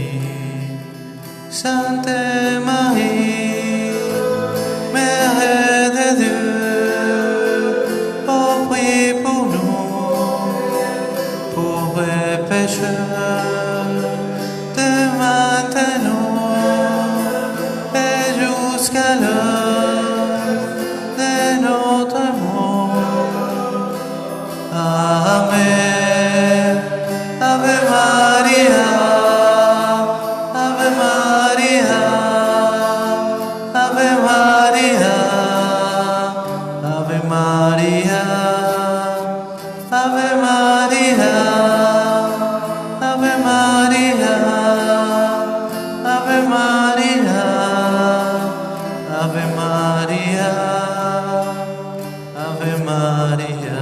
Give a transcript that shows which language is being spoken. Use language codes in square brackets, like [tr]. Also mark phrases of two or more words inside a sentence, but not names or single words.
[fr] Sainte Marie, Mère de Dieu, oh prie pour nous, pauvres pécheurs, de maintenant et jusqu'à l'heure de notre mort. Amen. [la] Ave Maria, Ave Maria, Ave Maria, Ave Maria, Ave Maria, Ave Maria, Ave Maria, Ave Maria, Ave Maria.